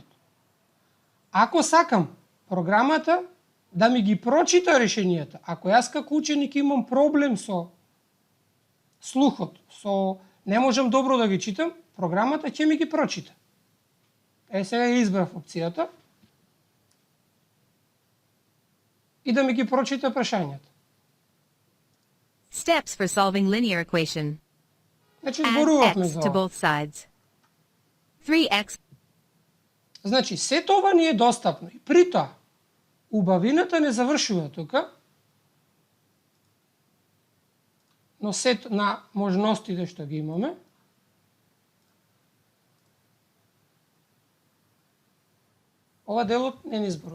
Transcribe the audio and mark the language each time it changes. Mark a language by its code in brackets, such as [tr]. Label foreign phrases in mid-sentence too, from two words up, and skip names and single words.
[mk] Ако сакам програмата да ми ги прочита решенијата, ако јас како ученик имам проблем со слухот, не можам добро да ги читам, програмата ќе ми ги прочита. Сега ја избрав опцијата и да ми ги прочита прашањата. [en] Steps for solving linear equation. [mk] Значи, [en] Add [mk] зборувавме [en] x [mk] за [en] to [mk] ова. [en] both sides. 3x. [mk] Значи, сето ова ни е достапно. И при тоа, убавината не завршува тука, но сет на можностите што ги имаме, ова делот не ни зборува.